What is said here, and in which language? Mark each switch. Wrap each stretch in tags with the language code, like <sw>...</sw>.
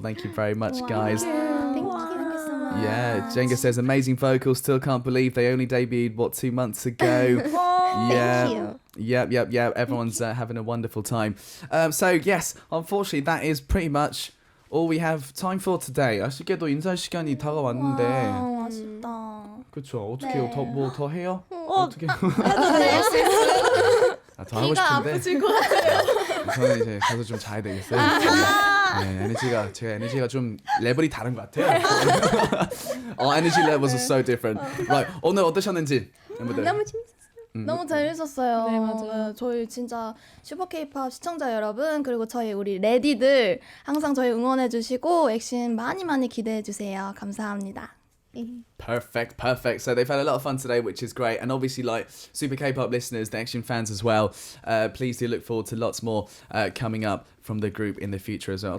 <en>Thank you very much, guys. Thank you so much Yeah, Jenga says amazing vocals. Still can't believe they only debuted 2 months ago. Thank you. Yep. Everyone's having a wonderful time. So yes, unfortunately, that is pretty much all we have time for today.</en> <ko>아쉽게도 인사 시간이 다가왔는데. 아쉽다. 그렇죠. 어떻게 더 해요? 어떻게? 해도 돼요? 더 하고 싶은데. 아프실 것 같아요. 저는 이제 가서 좀 자야 되겠어요. 네, 제가 에너지가 좀 레벨이 다른 것 같아요.</ko> <en>Our energy levels are so different. Right,</en> <ko>오늘 어떠셨는지 멤버들? 너무 재밌었어요. 너무 재밌었어요. 네, 맞아요. 저희 진짜 슈퍼 K-pop 시청자 여러분 그리고 저희 우리 레디들 항상 저희 응원해주시고 액션 많이 많이 기대해주세요. 감사합니다.</ko> <en>Perfect. So they've had a lot of fun today, which is great. And obviously, like Super K-pop listeners, the Action fans as well, please do look forward to lots more coming up from the group in the future as well.</en>